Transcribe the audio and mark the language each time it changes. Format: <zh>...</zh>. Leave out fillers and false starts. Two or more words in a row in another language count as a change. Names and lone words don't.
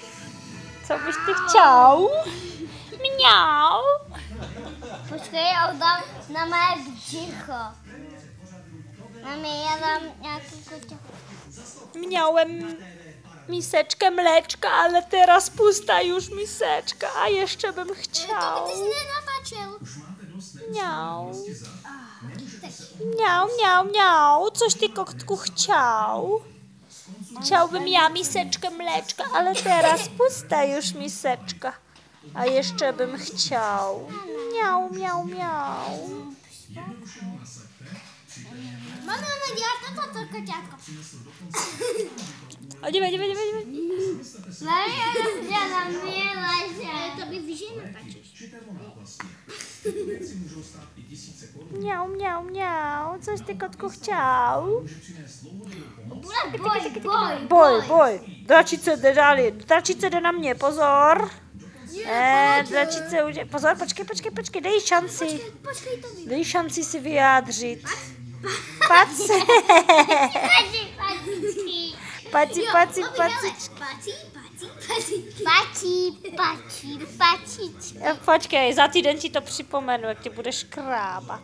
<cs>Co bys ty čau? Mňau. Počkej, já dám na mé břicho. Mami, já dám nějaký koťa.</cs> <pl>Mňauem misečkę mléčka, ale teraz pusta już miseczka, a jeszcze bym</pl> <cs>To by</cs> <pl>chciał.</pl> <cs>ty jsi nenatáčel. Miau. Miau.</cs> <pl>Coś ty kotku chciał. Chciałbym ja miseczkę mleczka, ale teraz pusta już miseczka. A jeszcze bym chciał. Miau.</pl> <cs>Mami, ona dělá toto koťátko. O, dívej. Mami, ona na mě leže. To by víš, že natáčíš. Miau.</cs> <pl>Coś ty kotku chciał.</pl> <cs>Boj. Boj. Dračice jde na mě, pozor. Dračice už... Pozor, počkej, dej šanci. Počkej to Dej šanci si vyjádřit. Paci. Počkej, za týden ti to připomenu, jak tě budeš krábat.</cs>